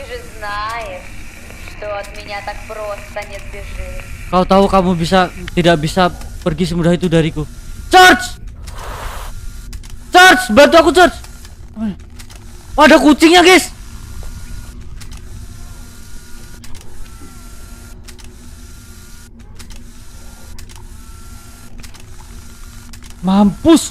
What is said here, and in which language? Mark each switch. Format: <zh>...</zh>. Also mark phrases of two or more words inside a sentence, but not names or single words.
<ru>Ты же знаешь, что от меня так просто не сбежишь.</ru> <id>Kau tahu kamu tidak bisa pergi semudah itu dariku. George! George, bantu aku, George! Oh, ada kucingnya, guys! Mampus!</id>